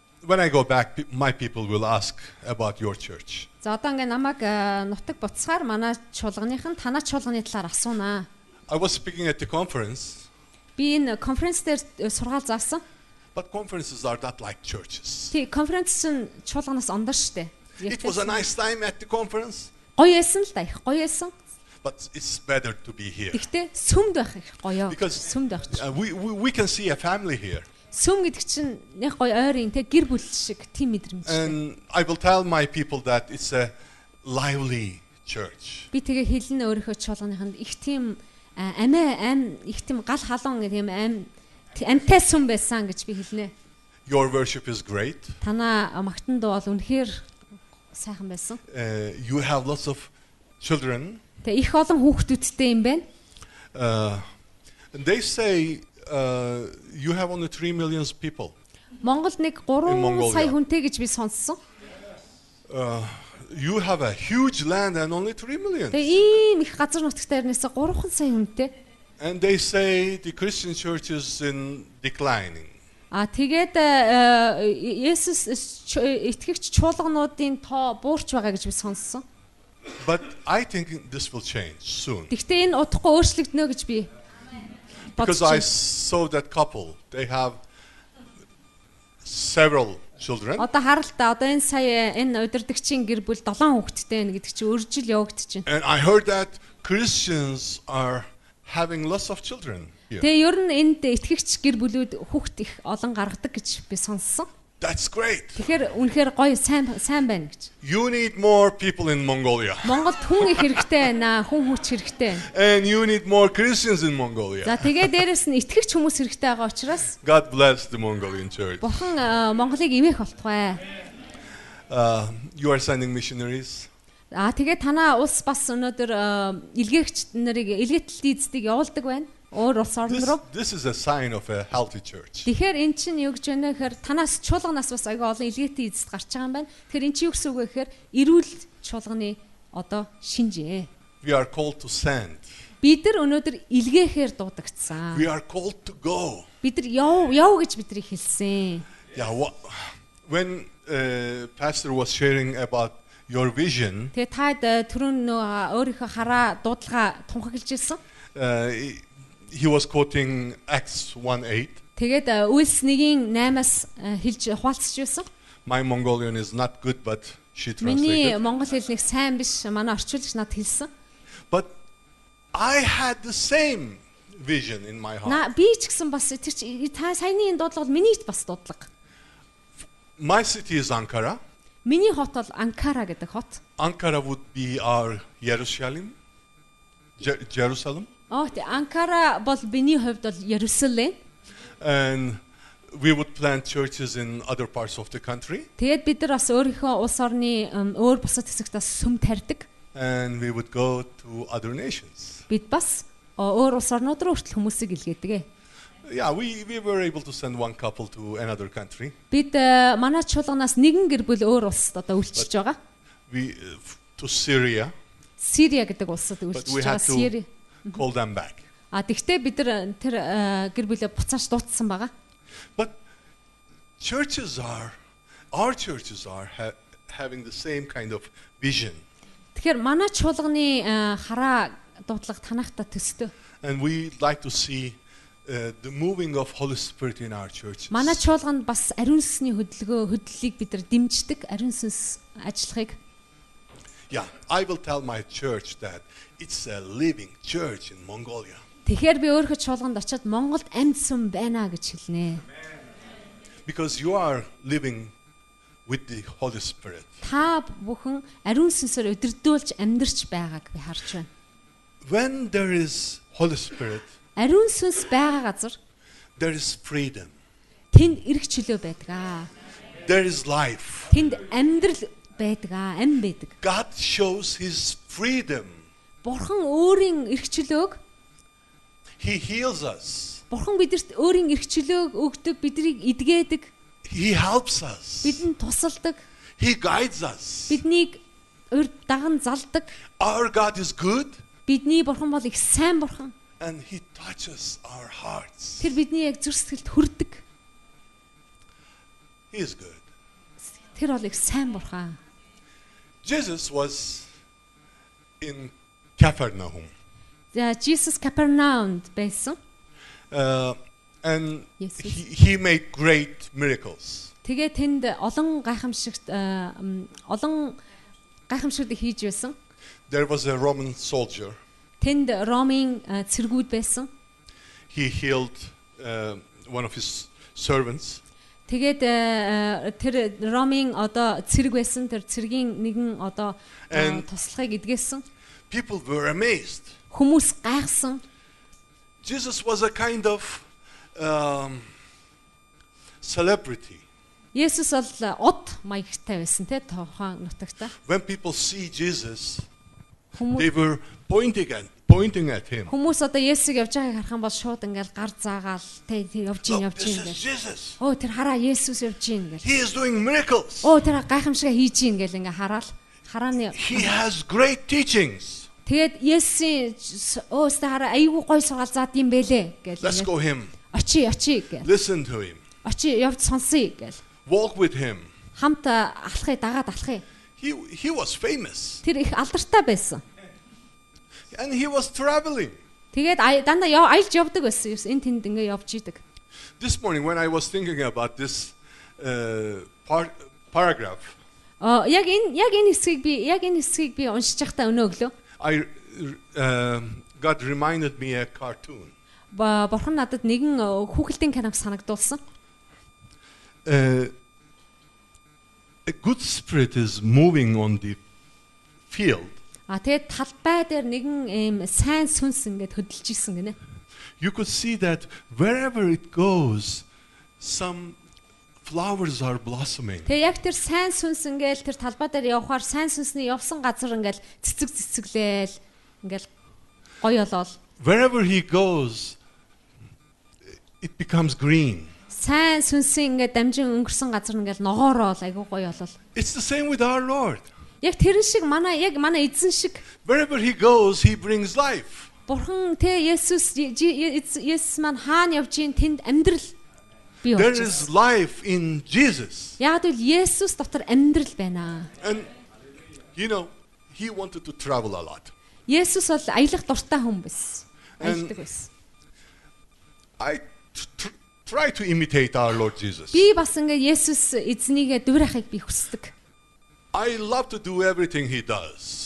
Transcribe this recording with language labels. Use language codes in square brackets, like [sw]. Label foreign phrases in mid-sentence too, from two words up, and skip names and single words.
[en] when I go back, my people will ask about your church. [mn] За одоо ингээ намайг нутаг буцахаар манай чуулганыхан танаа чуулганы талаар асуунаа. [en] I was speaking at the conference, [mn] Би энэ конференц дээр сургаал заасан. [en] but conferences are not like churches. [mn] Тий, конференц чинь чуулганаас ондор штэ. [en] It was a nice time at the conference, [mn] Гоё байсан л да, их гоё байсан. [en] but it's better to be here. [mn] Гэхдээ сүмд байх их гоё. [en] Because [mn] Сүмд байх чинь. [en] we can see a family here. [mn] Сүм гэдэг чинь яг гоё ойрын те гэр бүл шиг тийм мэдрэмж. [en] And I will tell my people that it's a lively church. [mn] Би тэгээ хэлнэ өөрийнхөө чуулганыханд их тийм амиа их тийм гал халуун тийм амтай сүм байсан гэж би хэлнэ. [en] Your worship is great. [mn] Танаа магтан дуу бол үнэхээр сайхан байсан. [en] You have lots of children. [mn] Тэгээ их олон хүүхдүүдтэй юм байна. [en] And they say you have only 3 million people. [mn] Монголд нэг 3 сая хүнтэй гэж би сонссон. [en] You have a huge land and only 3 million. [mn] Тэгээ ийм их газар нутагтай ирнээсээ 3 сая хүнтэй. [en] And they say the Christian church is in declining. [mn] Тэгээд Есүс итгэгч чуулгануудын тоо буурч байгаа гэж би сонссон. [en] But I think this will change soon. [mn] Гэхдээ энэ удахгүй өөрчлөгдөнө гэж би [en] Because I saw that couple. They have several children. [mn] Одоо харалтаа одоо энэ сая энэ удирдагчийн гэр бүл 7 хүүхэдтэй байна гэдэг чинь өржил явагдчихэв. [en] And I heard that Christians are having lots of children here. [mn] Тэгээ ер нь энд итгэгч гэр бүлүүд хүүхэд их олон гаргадаг гэж би сонссон. [en] That's great. [mn] Тэгэхээр үнэхээр гоё сайн байна гэж. [en] You need more people in Mongolia. [mn] Монголд хүн их хэрэгтэй байна, хүн хүч хэрэгтэй. [en] And you need more Christians in Mongolia. [mn] За тэгээ дээрэс нь итгэгч хүмүүс хэрэгтэй байгаа учраас [en] God bless the Mongolian church. [mn] Бурхан Монголыг ивэх болтугай. [en] You are sending missionaries. [mn] Тэгээ танаа улс бас өнөөдөр илгээгч нарыг илгээтэл эздийг явуулдаг байна. Өөр улс орн руу. [en] This is a sign of a healthy church. [mn] Тэгэхээр эн чинь юу гэж байна гэхээр танаас чуулганаас бас аяга олон илгээтэй эзэд гарч байгаа юм байна. Тэгэхээр эн чинь юу гэсэн үг вэ гэхээр эрүүл чуулганы одоо шинжээ. [en] We are called to send. [mn] Бид нар өнөөдөр илгээхээр дуудагдсан. [en] We are called to go. [mn] Бид нар яв гэж биднийг хэлсэн. [en] Yeah, when pastor was sharing about your vision, [mn] Тэгээ таад түрүүн өөрийнхөө хараа дуудлага тунхаглаж ирсэн. [en] He was quoting Acts 1:8. [mn] Тэгээд Үйлс 1:8-аас хэлж ухаалцж байсан. [en] My Mongolian is not good, but she [mn] Миний [en] translated. [mn] монгол хэл нэг сайн биш, манай орчуулагч надад хэлсэн. [en] But I had the same vision in my heart. [mn] Би ч гэсэн бас тэр чи та саяны энэ дуудлага бол миний бас дуудлага. [en] My city is Ankara. [mn] Миний хот бол Анкара гэдэг хот. [en] Ankara would be our Jerusalem. Jerusalem. [mn] Анкара бол биний хувьд бол Ерүсалим. [en] And we would plant churches in other parts of the country. [mn] Тэгээд бид нар бас өөрийнхөө улс орны өөр бусад хэсэгт бас сүм тарьдаг. [en] And we would go to other nations. [mn] Бид бас өөр улс орнууд руу хүртэл хүмүүсийг илгээдэг. [en] Yeah, we were able to send one couple to another country. [mn] Бид манай чуулганаас нэгэн гэр бүл өөр улсад одоо үйлчилж байгаа. [en] We to Syria. [mn] Сирия гэдэг улсад үйлчилж байгаа. Сири. [en] Call them back. [mn] Тэгтээ бид нар тэр гэр бүлээ буцааж дуутсан байгаа. [en] But our churches are having the same kind of vision. [mn] Тэгэхээр манай чуулганы хараа дуудлага танахта төстэй. [en] And we like to see the moving of Holy Spirit in our churches. [mn] Манай чуулганд бас ариун сүнсний хөдлөлийг бид нар дэмждэг, ариун сүнс ажиллахыг. [en] Yeah, I will tell my church that it's a living church in Mongolia. [mn] Тэгэхээр би өөрөө чуулганд очиод Монголд амьд сүм байна гэж хэлнэ. [en] Because you are living with the Holy Spirit. [mn] Та бүхэн ариун сүнсээр өдөрдүүлж амьдарч байгааг би харж байна. [en] When there is Holy Spirit, [mn] Ариун сүнс байгаа газар [en] there is freedom. [mn] тэнд эрх чөлөө байдаг. [en] There is life. [mn] Тэнд амьдрал байдаг, ам байдаг. [en] God shows his freedom. [mn] Бурхан өөрийн эрх чөлөөг [en] He heals us. [mn] Бурхан бидэрт өөрийн эрх чөлөөг өгдөг, биднийг эдгээдэг. [en] He helps us. [mn] Бидэнд тусалдаг. [en] He guides us. [mn] Биднийг урд даган залдаг. [en] Our God is good. [mn] Бидний бурхан бол их сайн бурхан. [en] And he touches our hearts. [mn] Тэр бидний яг зүрх сэтгэлд хүрдэг. [en] He is good. [mn] Тэр бол их сайн бурхан. [en] Jesus was in Capernaum. [mn] За Jesus Capernaumд байсан. [en] And Jesus. he made great miracles. [mn] Тэгээ тэнд олон гайхамшигт хийж байсан. [en] There was a Roman soldier. [mn] Тэнд Ромын цэргүүд байсан. [en] He healed one of his servants. [mn] Тэгээд тэр Ромын одоо цэрэг байсан. Тэр цэргийн нэгэн одоо туслахыг эдгээсэн. [en] People were amazed. [mn] Хүмүүс гайхсан. [en] Jesus was a kind of celebrity. [mn] Есүс бол од маягтай байсан те тохон нутагта. [en] When people see Jesus, [mn] Хүмүүс [en] they were pointing at him. [mn] Хүмүүс одоо Есүсийг явж байгааг харах юм бол шууд ингээл гар заагаал те явж ийн [en] Look, [mn] явж [en] this [mn] ийн [en] is [mn] гэл. [en] Jesus. [mn] Оо тэр хараа Есүс явж ийн гэл. [en] He is doing miracles. [mn] Оо тэр гайхамшига хийж ийн гэл ингээ харааны [en] He has great teachings. [mn] тэгээд Есүсийн өөстө хараа айгүй гой сургаал заад юм бэлээ гэл. Let's go him. Очи гэл. Listen to him. Очи явж сонсъё гэл. Walk with him. Хамт алхахыг дагаад алхахыг. He was famous. Тэр их алдартай байсан. And he was traveling. Тэгээд дандаа аялж явдаг байсан. Энэ тэнд ингээ явж идэг. [en] This morning when I was thinking about this paragraph, [mn] Яг энэ хэсгийг би уншиж байхдаа өнөө өглөө [en] God reminded me a cartoon. [mn] Бурхан надад нэгэн хүүхэлдэйн киног санагдуулсан. [en] A good spirit is moving on the field. [mn] Тэгээд талбай дээр нэгэн ийм сайн сүнс ингээд хөдөлж исэн гинэ. [en] You could see that wherever it goes, some flowers are blossoming. [mn] Тэгээд яг тэр сайн сүнс ингээд тэр талбай дээр явхаар сайн сүнсний явсан газар ингээд цэцэглээл ингээд гоё болол. [en] Wherever he goes, it becomes green. [mn] Сайн сүнсийн ингээд дамжин өнгөрсөн газар ингээд ногоороо айгуу гоё болол. [en] It's the same with our Lord. [mn] Яг тэрэн шиг манай эзэн шиг [en] Wherever he goes, he brings life. [mn] Бурхан тэ Есүс маань хаана явж ийн тэнд амьдрал бий [en] There [mn] болж [en] is [mn] байна. [en] life in Jesus. [mn] Яг л Есүс дотор амьдрал байна. [en] And you know, he wanted to travel a lot. [mn] Есүс бол аялах дуртай хүн биш. Аялдаг байсан. [en] I try to imitate our Lord Jesus. [mn] Би бас ингээд Есүс эзнийгээ дүүрахыг би хүсдэг. [en] I love to do everything he does.